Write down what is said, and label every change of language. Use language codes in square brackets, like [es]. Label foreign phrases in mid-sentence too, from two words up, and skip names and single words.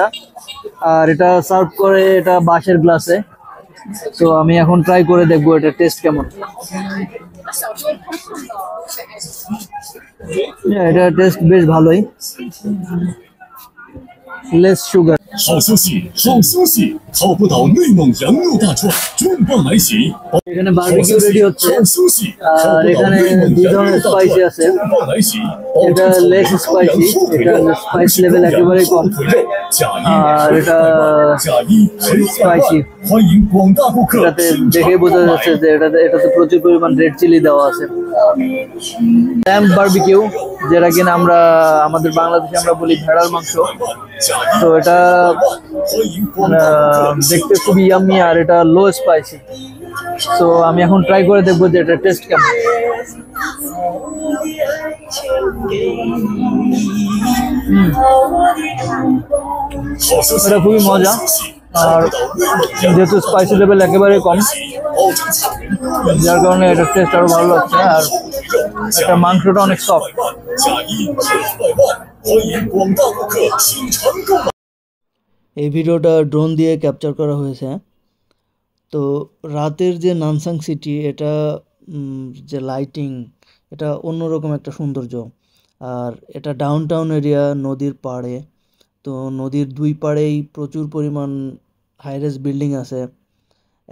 [bn] আর এটা সার্ভ করে এটা বাঁশের গ্লাসে। তো আমি এখন ট্রাই করে দেখবো এটা টেস্ট কেমন। এটা টেস্ট বেশ ভালোই, [en] less sugar. [zh] 好消息，好消息！靠不倒内蒙羊肉大串，重磅来袭！ [bn] এখানে বারবিকিউ রেডি হচ্ছে, [zh] 好消息， [bn] আর এখানে দুই ধরনের স্পাইসি আছে। [zh] 重磅来袭！ [bn] এটা [en] less spicy, [bn] এটা [en] spice level [bn] একেবারে কম। [zh] 假一 [bn] আর এটা [zh] 假一十块 [bn] স্পাইসি। [zh] 欢迎广大顾客 [bn] এটাতে দেখে বোঝা যাচ্ছে যে এটাতে প্রচুর পরিমাণ [en] red chili [bn] দেওয়া আছে। [en] lamb barbecue, [bn] যেটা কিনা আমরা আমাদের বাংলাদেশে আমরা বলি ভেড়ার মাংস। [zh] 假 [bn] তো এটা [zh] 欢迎广大顾客 [bn] দেখতে খুবই ইয়াম্মি, আর এটা [en] low spicy. [bn] তো আমি এখন ট্রাই করে দেখবো যে এটা টেস্ট কেমন। এটা খুবই মজা, আর যেহেতু [en] spicy level [bn] একেবারে কম, যার কারণে এটা টেস্ট আরো ভালো লাগছে। আর এটা মাংসটা অনেক সফট। [zh] 假一10块万，欢迎广大顾客经常购买。 [bn] এই ভিডিওটা ড্রোন দিয়ে ক্যাপচার করা হয়েছে। তো রাতের যে নানসাং সিটি, এটা যে লাইটিং, এটা অন্যরকম একটা সৌন্দর্য। আর এটা [en] downtown area, [bn] নদীর পাড়ে। তো নদীর দুই পাড়েই প্রচুর পরিমাণ [en] high-rise building [bn] আছে।